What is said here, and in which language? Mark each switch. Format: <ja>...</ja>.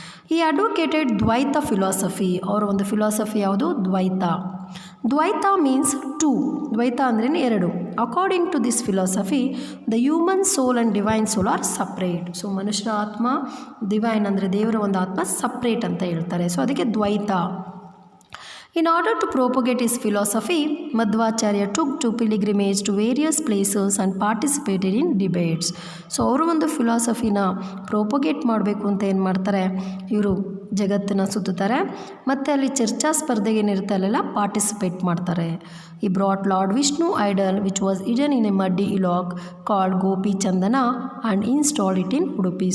<en>ಈ advocated Dvaita philosophy.</en> <kn>ಅವರ ಒಂದು ಫಿಲಾಸಫಿ ಯಾವುದು? ದ್ವೈತ.</kn> <en>Dvaita means two.</en> <kn>ದ್ವೈತ ಅಂದ್ರೇ ಎರಡು.</kn> <en>According to this philosophy the human soul and divine soul are separate.</en> <kn>So ಮನುಷ್ಯರ ಆತ್ಮ, ಡಿವೈನ್ ಅಂದರೆ ದೇವರ ಒಂದು ಆತ್ಮ ಸಪ್ರೇಟ್ ಅಂತ ಹೇಳ್ತಾರೆ. ಸೊ ಅದಕ್ಕೆ ದ್ವೈತ.</kn> <en>In order to propagate his philosophy, Madhvacharya took to pilgrimage to various places and participated in debates.</en> <kn>So ಅವರು ಒಂದು ಫಿಲಾಸಫಿನ ಪ್ರೋಪಗೇಟ್ ಮಾಡಬೇಕು ಅಂತ ಏನು ಮಾಡ್ತಾರೆ, ಇವರು ಜಗತ್ತನ್ನು ಸುತ್ತುತ್ತಾರೆ ಮತ್ತು ಅಲ್ಲಿ ಚರ್ಚಾ ಸ್ಪರ್ಧೆಗೆ ಏನಿರುತ್ತೆ ಅಲ್ಲೆಲ್ಲ ಪಾರ್ಟಿಸಿಪೇಟ್ ಮಾಡ್ತಾರೆ.</kn> <en>ಈ brought lord Vishnu idol which was hidden in a muddy lake called Gopi Chandana and installed it in Udupi.</en>